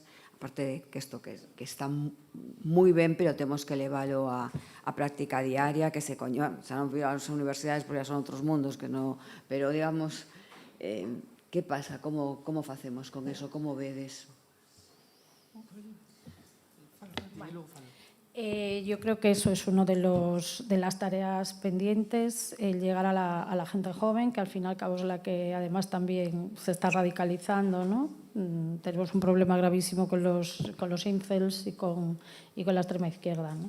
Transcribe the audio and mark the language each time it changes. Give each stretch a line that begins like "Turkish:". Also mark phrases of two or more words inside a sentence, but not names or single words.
Galician: Aparte que isto que está moi ben, pero temos que leválo a práctica diaria, que se coña, xa non vir ás universidades porque son outros mundos, que non, pero digamos, que pasa? Como facemos con eso? Como vedes?
Spanish: Yo creo que eso es uno de las tareas pendientes, el llegar a la gente joven, que al fin y al cabo es la que además también se está radicalizando, ¿no? Tenemos un problema gravísimo con los incels y con la extrema izquierda, ¿no?